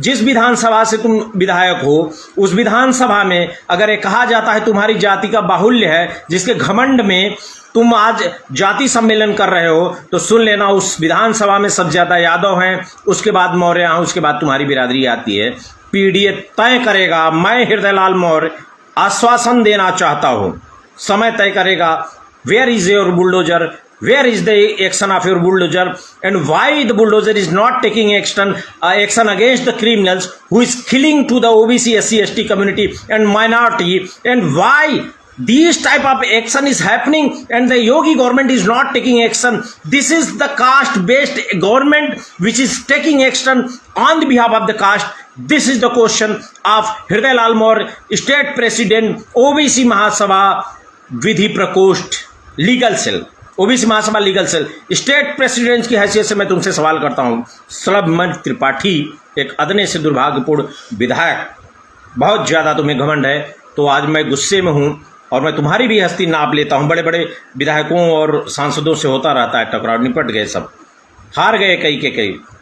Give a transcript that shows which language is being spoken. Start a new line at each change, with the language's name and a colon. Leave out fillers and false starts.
Hindi: जिस विधानसभा से तुम विधायक हो, उस विधानसभा में अगर ये कहा जाता है तुम्हारी जाति का बाहुल्य है, जिसके घमंड में तुम आज जाति सम्मेलन कर रहे हो, तो सुन लेना उस विधानसभा में सबसे ज्यादा यादव हैं, उसके बाद मौर्य, उसके बाद तुम्हारी बिरादरी आती है। पीडीए तय करेगा। मैं हृदयलाल मौर्य आश्वासन देना चाहता हूं, समय तय करेगा।
English: Where is your bulldozer? Where is the action of your bulldozer? And why the bulldozer is not taking action against the criminals who is killing to the OBC, SC, ST community and minority? And why these type of action is happening and the Yogi government is not taking action? This is the caste-based government which is taking action on the behalf of the caste. This is the question of Hridayalal Maurya, State President, OBC Mahasabha
Hindi: विधि प्रकोष्ठ, legal cell, OBC महासभा legal cell, state president की हैसियत से मैं तुमसे सवाल करता हूं। सलभ त्रिपाठी एक अदने से दुर्भाग्यपूर्ण विधायक, बहुत ज़्यादा तुम्हें घमंड है, तो आज मैं गुस्से में हूं और मैं तुम्हारी भी हस्ती नाप लेता हूं। बड़े बड़े विधायकों और सांसदों से होता रहता है टकराव, निपट गए, सब हार गए कई के कई।